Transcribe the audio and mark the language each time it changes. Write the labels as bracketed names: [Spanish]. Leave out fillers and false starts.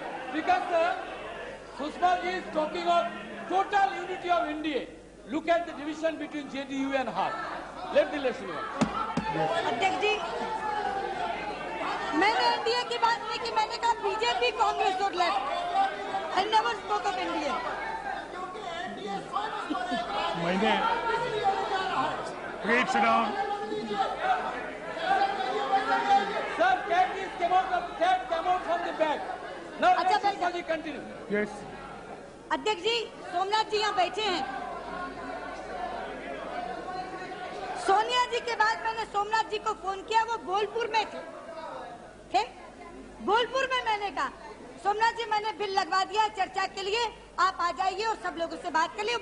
[English] Speaker sir, Sushma ji is talking of total unity of NDA. Look at the division between JDU and HAP. Let the election work. [Hindi] अध्यक्ष जी, मैंने NDA की बात नहीं की, मैंने कहा बीजेपी कांग्रेस और left. [English] I never spoke of NDA. [Hindi] मैंने [English] Please sit down. Sir, cat came out from the bag. Now let Sushma ji continue. Yes. [Hindi] अध्यक्ष जी, सोमनाथ जी यहाँ बैठे हैं। सोनिया जी के बाद मैंने सोमनाथ जी को फोन किया, वो बोलपुर में थे। बोलपुर में मैंने कहा सोमनाथ जी मैंने बिल लगवा दिया चर्चा के लिए, आप आ जाइए और सब लोगों से बात कर लिए।